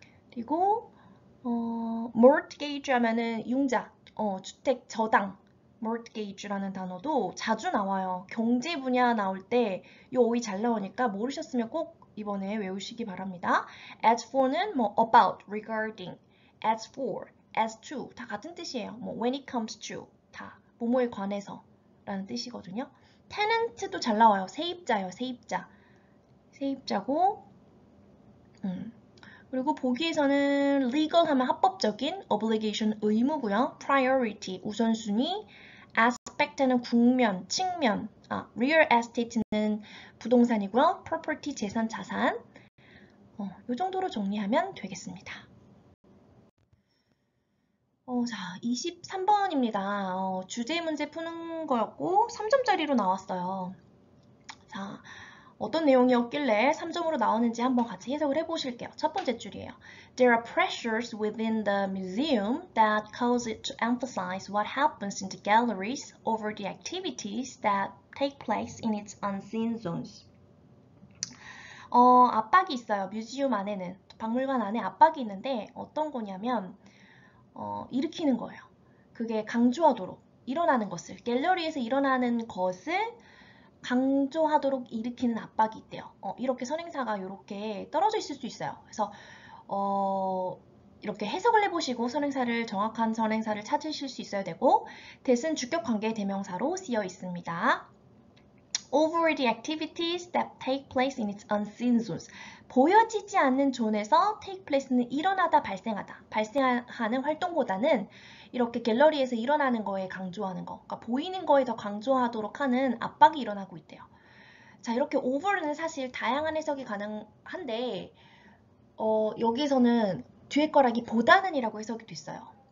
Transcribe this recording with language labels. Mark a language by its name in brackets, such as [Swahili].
[Korean] 그리고 mortgage 하면은 융자, 주택 저당, mortgage라는 단어도 자주 나와요. 경제 분야 나올 때 이 어휘 잘 나오니까 모르셨으면 꼭 이번에 외우시기 바랍니다. as for는 뭐 about, regarding, as for, as to 다 같은 뜻이에요. 뭐 [English] when it comes to [Korean] 다 뭐뭐에 관해서 라는 뜻이거든요. tenant도 잘 나와요. 세입자요, 세입자. 세입자고 그리고 보기에서는 legal 하면 합법적인, obligation 의무고요. priority 우선순위, aspect는 국면, 측면, real estate는 부동산이고요. property 재산, 자산. 이 정도로 정리하면 되겠습니다. 자, 23번입니다. 주제 문제 푸는 거였고 3점짜리로 나왔어요. 자, 어떤 내용이었길래 3점으로 나오는지 한번 같이 해석을 해보실게요. 첫 번째 줄이에요. [English] There are pressures within the museum that cause it to emphasize what happens in the galleries over the activities that take place in its unseen zones. [Korean] 압박이 있어요. 뮤지엄 안에는. 박물관 안에 압박이 있는데 어떤 거냐면 일으키는 거예요. 그게 강조하도록 일어나는 것을, 갤러리에서 일어나는 것을 강조하도록 일으키는 압박이 있대요. 이렇게 선행사가 이렇게 떨어져 있을 수 있어요. 그래서 이렇게 해석을 해보시고 정확한 선행사를 찾으실 수 있어야 되고 that은 주격 관계 대명사로 쓰여 있습니다. [English] Over the activities that take place in its unseen zones. [Korean] 보여지지 않는 존에서 take place는 일어나다, 발생하다. 발생하는 활동보다는 이렇게 갤러리에서 일어나는 거에 강조하는 거, 그러니까 보이는 거에 더 강조하도록 하는 압박이 일어나고 있대요. 자, 이렇게 over는 사실 다양한 해석이 가능한데 여기에서는 뒤에 거라기 보다는 이라고 해석이 됐어요.